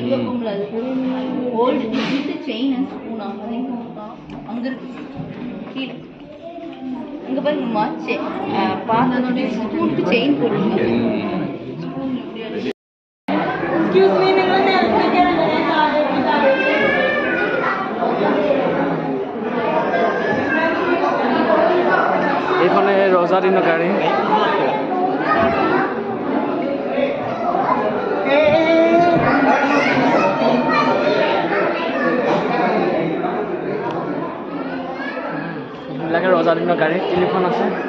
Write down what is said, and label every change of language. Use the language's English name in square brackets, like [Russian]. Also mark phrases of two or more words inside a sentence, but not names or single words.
[Tamil] வைப்போம்ல அது ஓல்ட் இது [English] chain and spoon [Tamil] அங்க இருக்கு கீழே இங்க பாருங்க மாச்சே பாத்தோட ஸ்பூனுக்கு செயின் போடுங்க [English] excuse me [Malayalam] നിങ്ങൾ നേരത്തെ [Assamese] এইখনে ৰজা দিনৰ গাড়ী এইবিলাকে ৰজা দিনৰ গাড়ী তিনিখন আছে